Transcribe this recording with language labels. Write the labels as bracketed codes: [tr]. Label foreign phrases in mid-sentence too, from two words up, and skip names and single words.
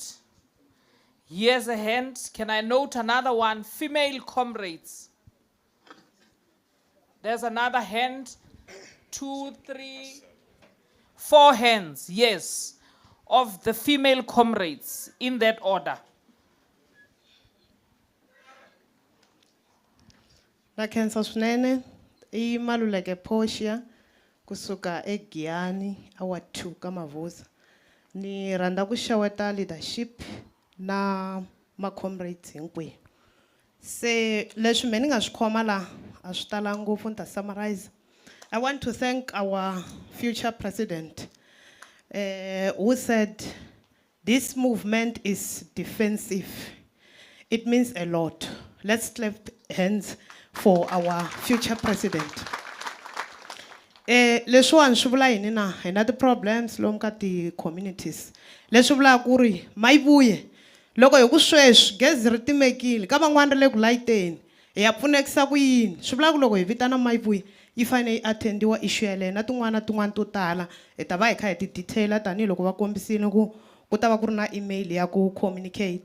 [en] Here's a hand. Can I note another one? Female comrades. There's another hand. 2, 3, 4 hands. Yes. Of the female comrades in that order. [ts] Nakhensa swinene I Maluleke Portia kusuka eGiyani awa 2 ka Mavuza. Ni rhandza ku xeweta leadership na ma comrades hinkwenu. Se leswi me ni nga swi khoma la a swi tala ngopfu ni ta summarize. [en] I want to thank our future president who said this movement is defensive. It means a lot. Let's clap hands for our future president. [ts] Leswiwani swi vula yini na hi na ti-problems lomu ka ti-communities. Leswi vulaka ku ri Maibuye loko hi ku sweswi gezi ri timekile ka van'wana ri le ku layiteni hi ya pfunekisa ku yini. Swi vula ku loko hi vitana Maibuye yi fanele yi attendiwa issue yaleyo na tin'wana to tala hi ta va hi kha hi ti-detaila tanihiloko va kombisile ku ta va ku ri na email ya ku communicate.